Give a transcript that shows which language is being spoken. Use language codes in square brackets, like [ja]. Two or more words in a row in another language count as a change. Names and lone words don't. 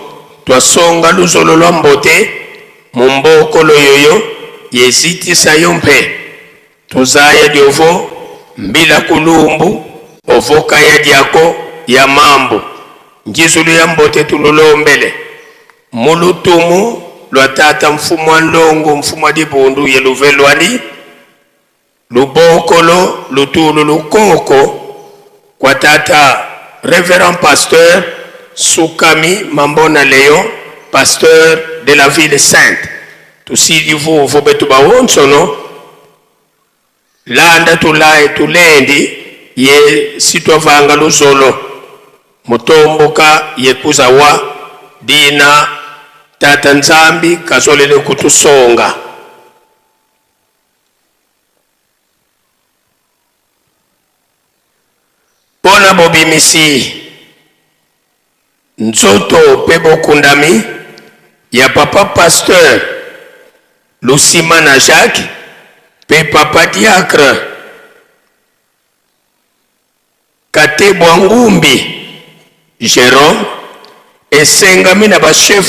[kg] twasonga luzolo lwa mbote mumbokolo yoyo yezitisa yompe tuzaya diovo mbila kulumbu ovoka ya diako ya mambo njizulu ya mbote tululombele mulutumu lwa tata mfumu wa nlongo mfumu wa dibundu ye luvelwani lubokolo lutulu lukoko kwa tata [fr] révérend pasteur [kg] Soukami Mambona Léon, [fr] pasteur de la ville sainte. [kg] Tusidi vous betuba wonsono landa tulai tulendi ye sitovanga luzolo mutomboka ye kuzawa dina tata nzambi kazolele kutusonga. [ln] Pona bobimisi nzoto pe bokundami ya papa pasteur Lusimana Jacques pe papa diacre Kate Bwangumbi Jérôme esengami na ba chef